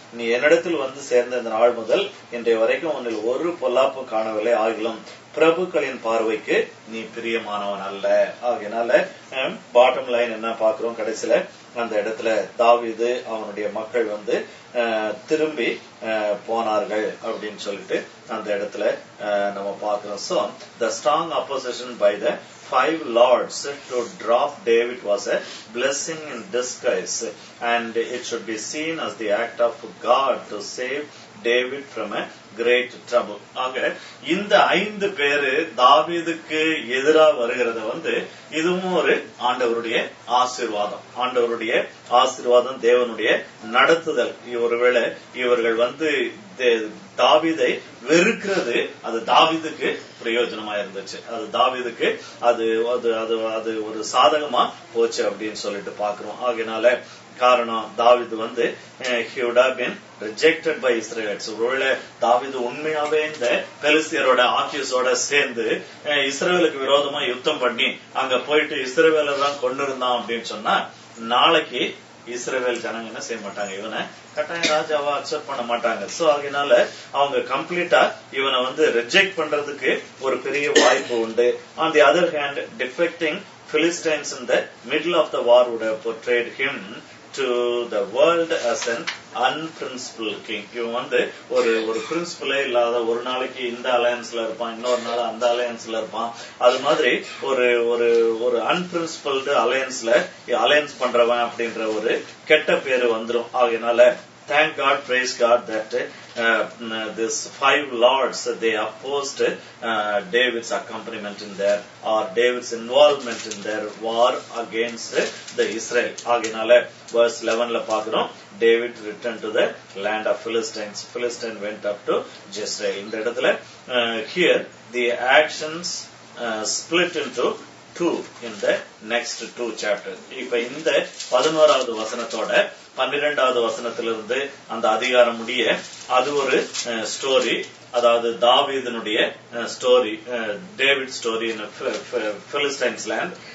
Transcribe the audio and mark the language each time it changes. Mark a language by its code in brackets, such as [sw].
[ta] நீ என்னிடத்தில் சேர்ந்த இந்த நாள் முதல் இன்றைய வரைக்கும் உன்னில் ஒரு பொல்லாப்பு காணவில்லை, ஆகிலும் பிரபுக்களின் பார்வைக்கு நீ பிரியமானவன் அல்ல. ஆகையினால பாட்டம் லைன் என்ன பாக்குறோம், கடைசியில அந்த இடத்துல தாவீது அவனுடைய மக்கள் திரும்பி போனார்கள் அப்படின்னு சொல்லிட்டு அந்த இடத்துல நம்ம பாக்குறோம். [en] So the strong opposition by the 5 lords to drop David was a blessing in disguise, and it should be seen as the act of God to save David from a great trouble. [ta] ஆக இந்த 5 பேரு தாவீதுக்கு எதிரா வருகிறது இதுவும் ஒரு ஆண்டவருடைய ஆசீர்வாதம். ஆண்டவருடைய ஆசீர்வாதம், தேவனுடைய நடத்துதல். ஒருவேளை இவர்கள் தாவீதை வெறுக்கிறது அது தாவீதுக்கு பிரயோஜனமா இருந்துச்சு, அது தாவீதுக்கு அது ஒரு சாதகமா போச்சு அப்படின்னு சொல்லிட்டு பாக்குறோம். ஆகையினால காரணம் தாவீது [en] he would have been rejected by Israelites. [ta] ஒருவேளை தாவீது உண்மையாவே இந்த பெலிஸ்தியரோட ஆக்கியஸோட சேர்ந்து இஸ்ரவேலுக்கு விரோதமா யுத்தம் பண்ணி அங்க போயிட்டு இஸ்ரவேலை தான் கொண்டு இருந்தான் அப்படின்னு சொன்னா நாளைக்கு இஸ்ரவேல் ஜனங்க என்ன செய்ய மாட்டாங்க, இவனை கட்டாயம் ராஜாவா அக்செப்ட் பண்ண மாட்டாங்க. சோ அதனால அவங்க கம்ப்ளீட்டா இவனை ரிஜெக்ட் பண்றதுக்கு ஒரு பெரிய வாய்ப்பு உண்டு. [en] On the other hand defecting Philistines in the middle of the war would have portrayed him to the world as an unprincipled king. [ta] இவன் ஒரு பிரின்சிபலே இல்லாத, ஒரு நாளைக்கு இந்த அலையன்ஸ்ல இருப்பான், இன்னொரு நாள் அந்த அலையன்ஸ்ல இருப்பான். அது மாதிரி ஒரு அன்பிரின்சிபல்டு அலையன்ஸ் பண்றவன் அப்படின்ற ஒரு கெட்ட பேரு வந்துரும். [en] ஆகையினால thank God, praise God that this 5 lords they opposed David's accompaniment in their or David's involvement in their war against the Israel. [ta] ஆகையினால verse 11ல பாக்குறோம், [en] David returned to the land of Philistines. Philistine went up to Jezreel. [ta] இந்த இடத்துல [en] here the actions split into 2 in the next 2 chapters. [ta] இப்ப இந்த 11வது வசனத்தோட 12வது வசனத்திலிருந்து அந்த அதிகாரம் முடிய அது ஒரு ஸ்டோரி, அதாவது தாவீதினுடைய ஸ்டோரி, [en] David story in Philistines land.